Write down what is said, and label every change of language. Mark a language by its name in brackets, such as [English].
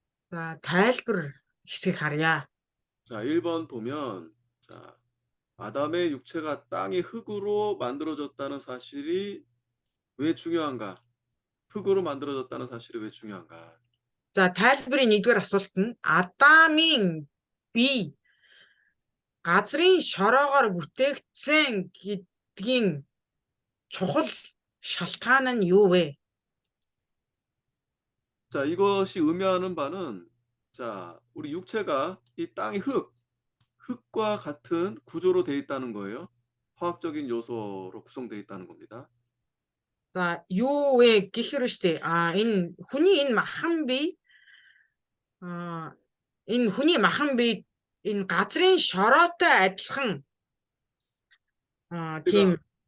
[Mongolian] За тайлбар хэсгийг харъя. [Korean] 자, 1번 보면 자, 아담의 육체가 땅의 흙으로 만들어졌다는 사실이 왜 중요한가? 흙으로 만들어졌다는 사실이 왜 중요한가? [Mongolian] За тайлбарын нэгдүгээр асуулт нь Адамын бие газрын шороогоор бүтээгдсэн гэдгийн чухал шалтгаан нь юу вэ? [Korean] 자, 이것이 의미하는 바는 자, 우리 육체가 이 땅의 흙과 같은 구조로 되어 있다는 거예요. 화학적인 요소로 구성되어 있다는 겁니다. [Mongolian] За юу вэ гэхээр штэ энэ хүний энэ махан бие энэ хүний махан бие энэ газрын шороотой адилхан тийм